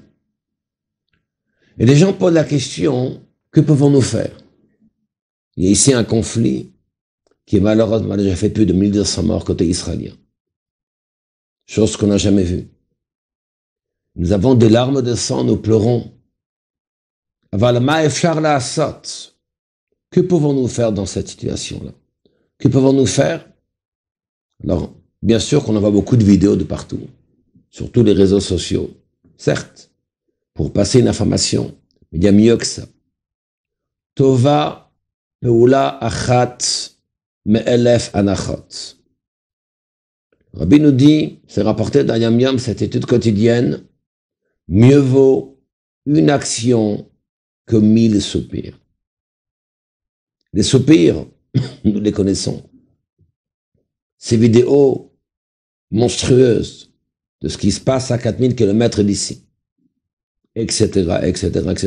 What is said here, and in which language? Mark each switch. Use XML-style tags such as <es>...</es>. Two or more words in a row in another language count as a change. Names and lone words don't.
<fr>Et les gens posent la question, que pouvons-nous faire? Il y a ici un conflit qui malheureusement a déjà fait plus de 1200 morts côté israélien. Chose qu'on n'a jamais vue. Nous avons des larmes de sang, nous pleurons.</fr> <he>אבל מה אפשר לעשות.</he> <fr>Que pouvons-nous faire dans cette situation-là? Que pouvons-nous faire? Alors, bien sûr qu'on en voit beaucoup de vidéos de partout, sur tous les réseaux sociaux. Certes, pour passer une information, mais il y a mieux que ça.</fr> <he>טובה פעולה אחת מאלף אנחות.</he> <fr>Rabbi nous dit, c'est rapporté dans Yam Yam, cette étude quotidienne, mieux vaut une action que 1000 soupirs. Les soupirs, nous les connaissons. Ces vidéos monstrueuses de ce qui se passe à 4000 km d'ici, etc., etc., etc.</fr>